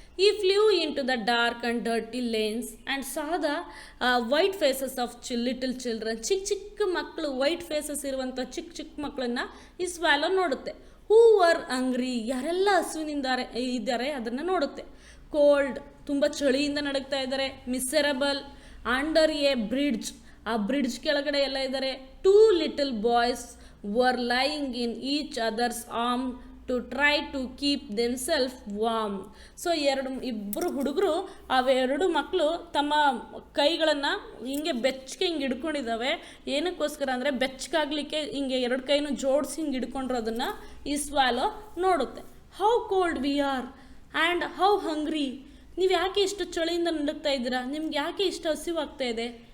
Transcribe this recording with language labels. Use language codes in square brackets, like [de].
[en] He flew into the dark and dirty lanes and saw the white faces of little children. [kn] ಚಿಕ್ಕ ಮಕ್ಕಳು, [en] white faces [kn] ಇರುವಂಥ ಚಿಕ್ಕ ಮಕ್ಕಳನ್ನ ಈ ಸ್ವಾಲೋ ನೋಡುತ್ತೆ. [en] who were hungry, [kn] ಯಾರೆಲ್ಲ ಇದ್ದಾರೆ ಅದನ್ನು ನೋಡುತ್ತೆ. ಕೋಲ್ಡ್, ತುಂಬ ಚಳಿಯಿಂದ ನಡುಗ್ತಾ ಇದ್ದಾರೆ. [en] miserable, under a bridge, [kn] ಆ ಬ್ರಿಡ್ಜ್ ಕೆಳಗಡೆ ಎಲ್ಲ ಇದ್ದಾರೆ. [en] 2 little boys were lying in each other's arm to try to keep themselves warm. [kn] So ಇಬ್ಬರು ಹುಡುಗರು, ಅವೆರಡು ಮಕ್ಕಳು ತಮ್ಮ ಕೈಗಳನ್ನು ಹಿಂಗೆ ಬೆಚ್ಚಗೆ ಹಿಂಗೆ ಹಿಡ್ಕೊಂಡಿದ್ದಾವೆ. ಏನಕ್ಕೋಸ್ಕರ ಅಂದರೆ ಬೆಚ್ಚಗಾಗಲಿಕ್ಕೆ ಹಿಂಗೆ ಎರಡು ಕೈನೂ ಜೋಡಿಸಿ ಹಿಂಗೆ ಹಿಡ್ಕೊಂಡಿರೋದನ್ನು ಈ swallow ನೋಡುತ್ತೆ. [en] how cold we are and how hungry, [kn] ನೀವು ಯಾಕೆ ಇಷ್ಟು ಚಳಿಯಿಂದ ನಡುಗ್ತಾ ಇದ್ದೀರಾ, ನಿಮ್ಗೆ ಯಾಕೆ ಇಷ್ಟು ಹಸಿವಾಗ್ತಾ ಇದೆ.